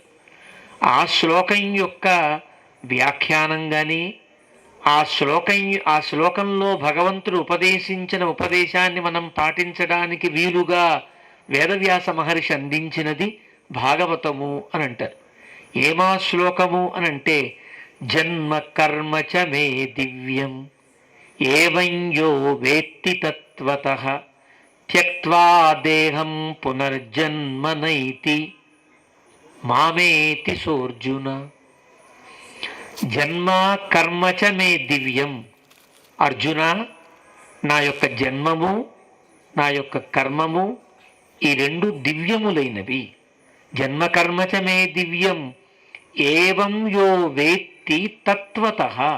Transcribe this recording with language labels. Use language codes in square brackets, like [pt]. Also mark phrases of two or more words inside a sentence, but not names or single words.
[te] ఆ శ్లోకం యొక్క వ్యాఖ్యానం కానీ, ఆ శ్లోకంలో భగవంతుడు ఉపదేశించిన ఉపదేశాన్ని మనం పాటించడానికి వీలుగా వేదవ్యాస మహర్షి అందించినది భాగవతము అని అంటారు. ఏమా శ్లోకము అనంటే, [sa] జన్మ కర్మ చ మే దివ్యం ఏవం యో వేత్తి తత్వతః త్యక్త్వా దేహం పునర్జన్మ నైతి మామేతి సోర్జున. జన్మ కర్మ చ మే దివ్యం. [te] అర్జున, నా యొక్క జన్మము, నా యొక్క కర్మము ఈ రెండు దివ్యములైనవి. [sa] జన్మ కర్మ చ మే దివ్యం ఏవం యో వేత్తి తత్వతః.